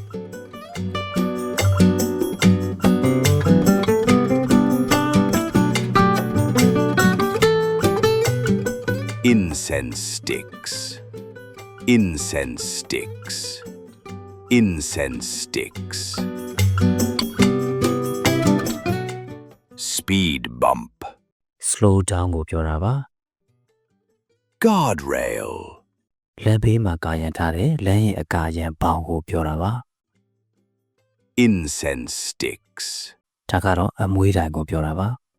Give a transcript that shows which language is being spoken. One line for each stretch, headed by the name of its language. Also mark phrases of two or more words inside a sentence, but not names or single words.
English: Incense sticks. Incense sticks. Incense sticks. Speed bump. slow down
Burmese: ကိုပြောတာပါ
English: Guardrail.
Burmese: လမ်းဘေးမှာကာရံထားတဲ့လမ်းရဲ့အကာရံဘောင်ကိုပြောတာပါ
English: Incense sticks.
Burmese: ဒါကတော့အမွှေးတိုင်ကိုပြောတာပါ